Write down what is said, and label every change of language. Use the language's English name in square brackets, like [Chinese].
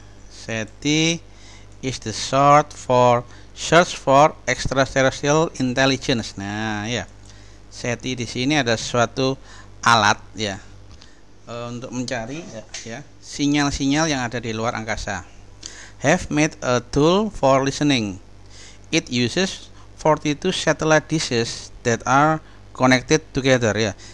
[English] SETI is the short for Search for Extraterrestrial Intelligence. [Indonesian] Nah, ya. SETI di sini ada suatu alat ya untuk mencari ya sinyal-sinyal yang ada di luar angkasa. [English] Have made a tool for listening. It uses 42 satellite dishes that are connected together ya.